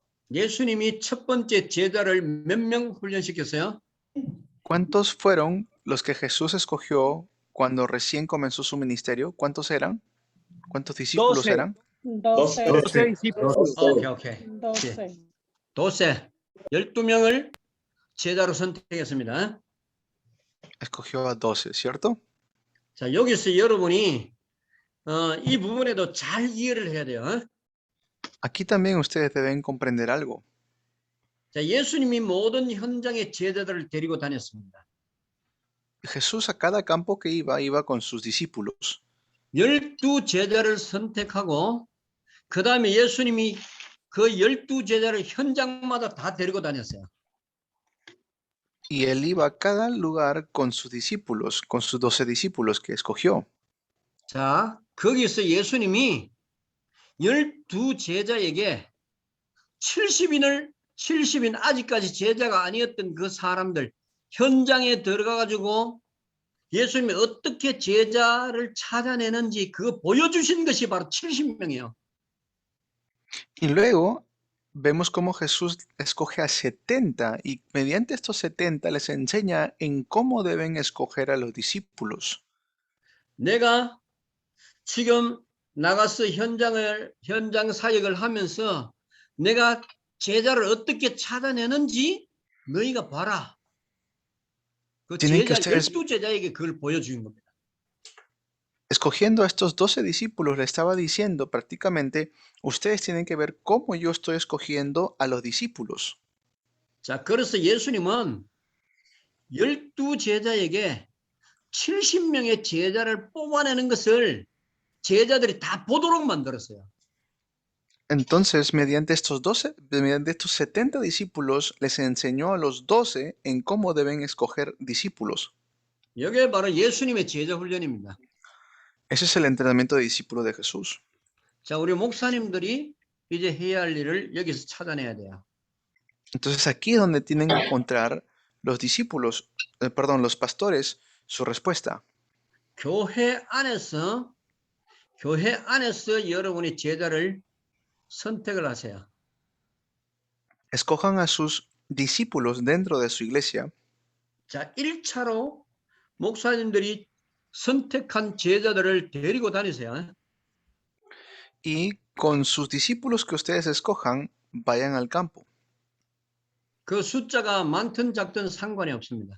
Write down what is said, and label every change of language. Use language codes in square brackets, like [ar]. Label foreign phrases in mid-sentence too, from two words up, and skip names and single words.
[ko] 예수님이 첫 번째 제자를 몇 명 훈련시켰어요? [es] ¿Cuántos fueron los que Jesús escogió cuando recién comenzó su ministerio? ¿Cuántos eran? ¿Cuántos discípulos 12. eran? 12. 12 discípulos. [ko] 오케이. 12. 도세 12명을 제자로 선택했습니다. [es] Escogió a 12, ¿cierto? [ko] 자, 여기서 여러분이 이 부분에도 잘 이해를 해야 돼요. [es] Aquí también ustedes deben comprender algo. [ko] 자, 예수님이 모든 현장의 제자들을 데리고 다녔습니다. [es] Jesús a cada campo que iba con sus discípulos. [ko] 12 제자를 선택하고 그 다음에 예수님이 그 12 제자를 현장마다 다 데리고 다녔어요. [es] Y él iba a cada lugar con sus discípulos, con sus 12 discípulos que escogió. [ko] 자, 거기서 예수님이 12 제자에게 70인 아직까지 제자가 아니었던 그 사람들 현장에 들어가가지고 예수님이 어떻게 제자를 찾아내는지 그거 보여주신 것이 바로 70명이에요. [es] Y luego vemos cómo Jesús escoge a 70 y mediante estos 70 les enseña en cómo deben escoger a los discípulos. [ko] 내가 지금 나가서 현장 사역을 하면서 내가 제자를 어떻게 찾아내는지 너희가 봐라. 그 [es] Tienen que [ko] 제자, [es] ustedes, [ko] 12제자에게 그걸 보여주는 겁니다. [es] escogiendo a estos 12 discípulos, le estaba diciendo prácticamente, ustedes tienen que ver cómo yo estoy escogiendo a los discípulos. [ko] 자, 그래서 예수님은 12제자에게 70명의 제자를 뽑아내는 것을 제자들이 다 보도록 만들었어요. [es] Entonces, mediante estos 70 discípulos, les enseñó a los 12 en cómo deben escoger discípulos. [ko] 이게 바로 예수님의 제자 훈련입니다. [es] Ese es el entrenamiento de discípulo de Jesús. [ko] 자, 우리 목사님들이 이제 해야 할 일을 여기서 찾아내야 돼요. [es] Entonces, aquí es donde tienen que encontrar los discípulos, los pastores, su respuesta. [ko] 교회 안에서 여러분이 제자를 선택을 하세요. [es] Escojan a sus discípulos dentro de su iglesia. [ko] 자, 1차로 목사님들이 선택한 제자들을 데리고 다니세요. [es] Y con sus discípulos que ustedes escojan, vayan al campo. [ko] 그 숫자가 많든 작든 상관이 없습니다.